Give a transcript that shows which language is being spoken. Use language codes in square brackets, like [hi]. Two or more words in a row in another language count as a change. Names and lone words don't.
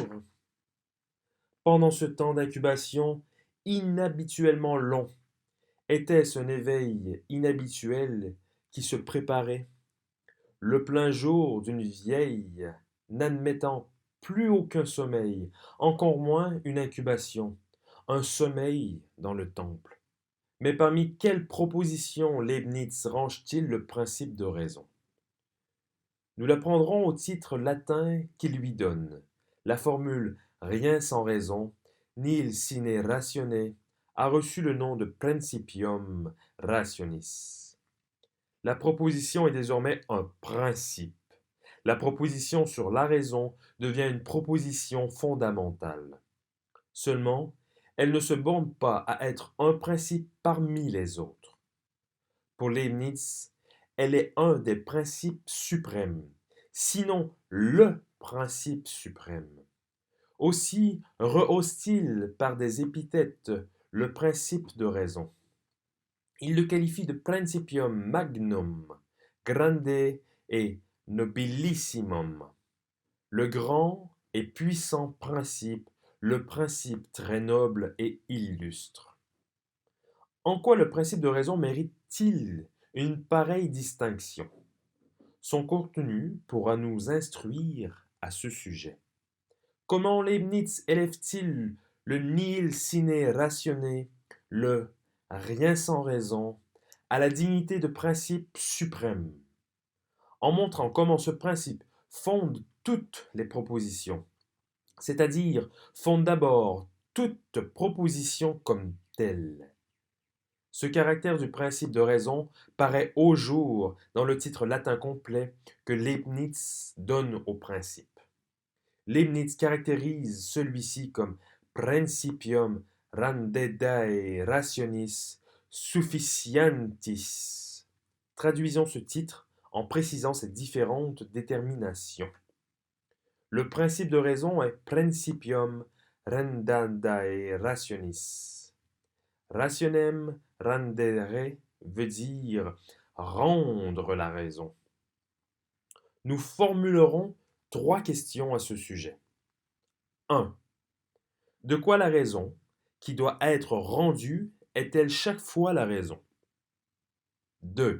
[fr] Pendant ce temps d'incubation inhabituellement long, était-ce un éveil inhabituel qui se préparait, le plein jour d'une vieille n'admettant plus aucun sommeil, encore moins une incubation, un sommeil dans le temple? Mais parmi quelles propositions Leibniz range-t-il le principe de raison? Nous l'apprendrons au titre latin qu'il lui donne. La formule rien sans raison, [la] nihil sine ratione, [fr] a reçu le nom de [la] principium rationis. [fr] La proposition est désormais un principe. La proposition sur la raison devient une proposition fondamentale. Seulement, elle ne se borne pas à être un principe parmi les autres. Pour Leibniz, elle est un des principes suprêmes, sinon le principe suprême. Aussi rehausse-t-il par des épithètes le principe de raison. Il le qualifie de [la] principium magnum, grande et nobilissimum, [fr] le grand et puissant principe, le principe très noble et illustre. En quoi le principe de raison mérite-t-il une pareille distinction? Son contenu pourra nous instruire à ce sujet. Comment Leibniz élève-t-il le [la] nihil sine ratione, [fr] le rien sans raison, à la dignité de principe suprême, en montrant comment ce principe fonde toutes les propositions, c'est-à-dire fonde d'abord toute proposition comme telle. Ce caractère du principe de raison paraît au jour dans le titre latin complet que Leibniz donne au principe. Leibniz caractérise celui-ci comme [la] principium randedae rationis sufficientis. [fr] Traduisons ce titre en précisant ces différentes déterminations. Le principe de raison est [la] principium randedae rationis. Rationem randere [fr] veut dire rendre la raison. Nous formulerons 3 questions à ce sujet. 1. De quoi la raison, qui doit être rendue, est-elle chaque fois la raison? 2.